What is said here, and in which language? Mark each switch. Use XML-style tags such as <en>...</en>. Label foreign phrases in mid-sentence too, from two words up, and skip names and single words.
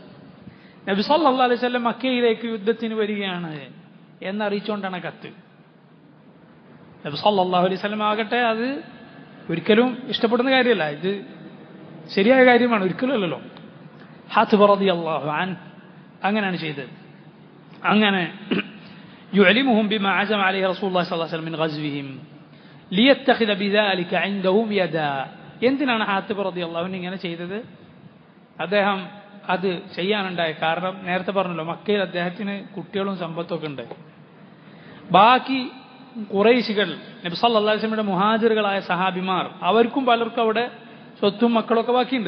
<ml>നബി</ml> <ar>صلى الله عليه وسلم</ar> <ml>മക്കയിലേക്ക് യുദ്ധത്തിന് വരികയാണ് എന്നറിയിച്ചുകൊണ്ടാണ് കത്ത്. നബി</ml> <ar>صلى الله عليه وسلم</ar> <ml>ആകട്ടെ അത് ഒരിക്കലും ഇഷ്ടപ്പെടുന്ന കാര്യമല്ല, ഇത് ശരിയായ കാര്യമാണ്, ഒരിക്കലും അല്ലല്ലോ. ഹാത്തിബ്</ml> <ar>رضي الله عنه</ar> <ml>അങ്ങനെയാണ് ചെയ്തത്.</ml> <ar>അങ്ങനെ يعلمهم بما عزم عليه رسول الله صلى الله عليه وسلم من غزوهم ليتخذ بذلك عندهم يدا.</ar> <ml>എന്തിനാണ് ഹാത്തിബ്</ml> <ar>رضي الله عنه</ar> <ml>ഇങ്ങനെ ചെയ്തത്? അദ്ദേഹം അത് ചെയ്യാനുണ്ടായ കാരണം നേരത്തെ പറഞ്ഞല്ലോ, മക്കയിൽ അദ്ദേഹത്തിന് കുട്ടികളും സമ്പത്തൊക്കെ ഉണ്ട്. ബാക്കി ഖുറൈശികൾ, നബി</ml> <ar>صلى الله عليه</ar> <ml>വസല്ലമയുടെ മുഹാജിറുകളായ സഹാബിമാർ, അവർക്കും പലർക്കും അവിടെ സ്വത്തും മക്കളൊക്കെ ബാക്കിയുണ്ട്.</ml>